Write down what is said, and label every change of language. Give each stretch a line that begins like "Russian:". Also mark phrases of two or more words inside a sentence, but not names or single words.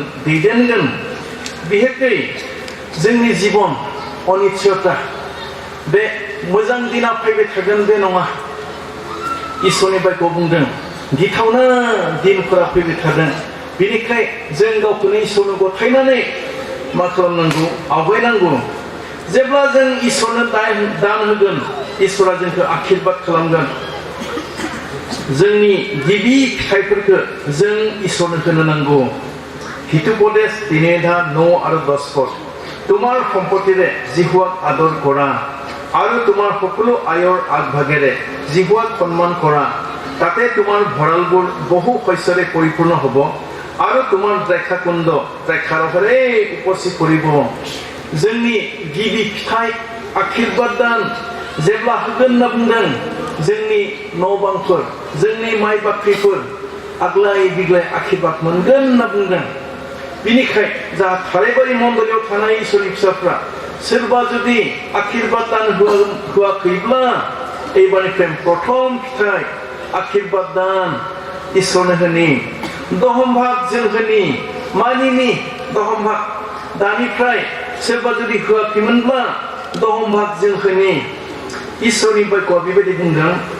Bodo: दैदेनगोन बिहेकै जोंनि जीवन अनिश्चयता बे मोजां दिना फैबाय थागोन बे नङा इसोरनि बायखौ बुंदों गिथावना दिनफोरा फैबाय थादों बेनिखाय जों गावखौनो इसोरनो गथायनानै मा खालामनांगौ आवगायनांगौ जेब्ला जों इसोरनो दान होगोन इसोरा जोंखौ आशीर्बाद खालामगोन जोंनि गिबि फिथाइफोरखौ जों इसोरनो होनो नांगौ हितुपदेश 9
Assamese: আৰু 10 পদ তোমাৰ সম্পত্তিৰে জিহুৱাক আদৰ কৰা আৰু তোমাৰ সকলো আয়ৰ আগভাগেৰে জিহুৱাক সন্মান কৰা তাতে তোমাৰ ভঁৰালবোৰ বহু শস্যৰে পৰিপূৰ্ণ হ'ব আৰু তোমাৰ দ্ৰাক্ষাকুণ্ড দ্ৰাক্ষাৰসেৰে উপচি পৰিব
Bodo: जोंनि गिबि फिथाइ आशीर्बाद दान जेब्ला होगोन होनना बुंदों जोंनि न' बांफोर जोंनि माइ बाख्रिफोर आग्लाय बिग्लाय आशीर्बाद मोनगोन होनना बुंदों बिनिखाय जा थाराइबारि मण्डलियाव थानाय इसोरनि फिसाफ्रा सोरबा जुदि आशीर्बाद दान होआखैब्ला एबारनिफ्राय प्रथम फिथाइ आशीर्बाद दान इसोरनो होनि दहम भाग जों होनि मानिनि दहम भाग दानिफ्राय सोरबा जुदि होआखैमोनब्ला दहमभाग जोंखोनि इसोरनि बाक्यआ बेबायदि बुंदों